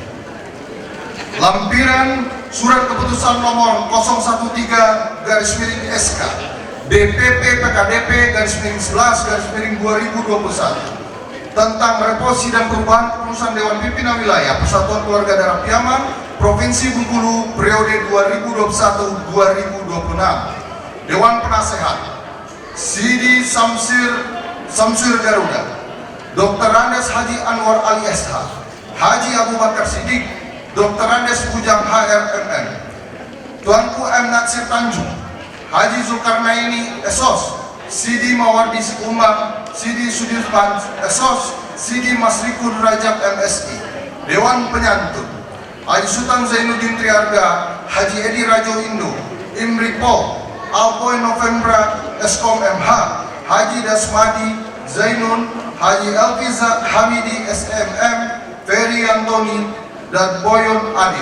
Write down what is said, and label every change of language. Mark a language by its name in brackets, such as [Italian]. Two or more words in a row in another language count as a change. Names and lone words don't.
[Indonesian] Lampiran surat keputusan nomor 013/SK DPP PKDP /11/2021 tentang reposisi dan perubahan kepengurusan Dewan Pimpinan Wilayah Persatuan Keluarga Daerah Piaman Provinsi Bengkulu periode 2021-2026. Dewan Penasehat Sidi Samsir Garuda, Dr. Andes Haji Anwar Ali SH, Haji Abu Bakar Siddiq, Dr. Andes Bujang HRMM, Tuanku M. Natsir Tanjung, Haji Zulkarnaini Esos, Sidi Mawardi Sikumbang, Sidi Sudirman Esos, Sidi Masrikun Rajab MSI. Dewan Penyantun Haji Sultan Zainuddin Triarga, Haji Edi Rajo Indo, Imri Pol, Alpoy Novembra Eskom MH, Haji Dasmadi Zainun, Haji Elviza Hamidi SMM, Ferry Antoni, dan Boyon Adil.